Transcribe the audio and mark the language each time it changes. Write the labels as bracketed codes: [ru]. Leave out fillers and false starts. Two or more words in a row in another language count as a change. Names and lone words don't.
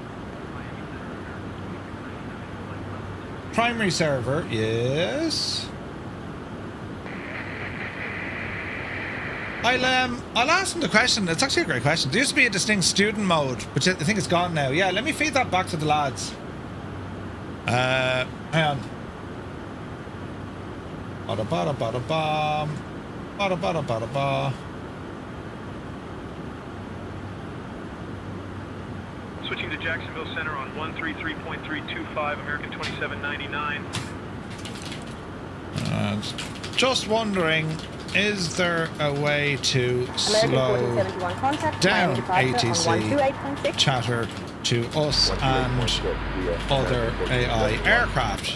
[en] Primary server, yes. I'll ask them the question. It's actually a great question. There used to be a distinct student mode, which I think it's gone now. Yeah, let me feed that back to the lads. Hang on. Bada bada bada ba. Bada bada bada ba. Switching to Jacksonville Center on 133.325, American 2799. Just wondering, is there a way to slow down ATC chatter to us and other AI aircraft?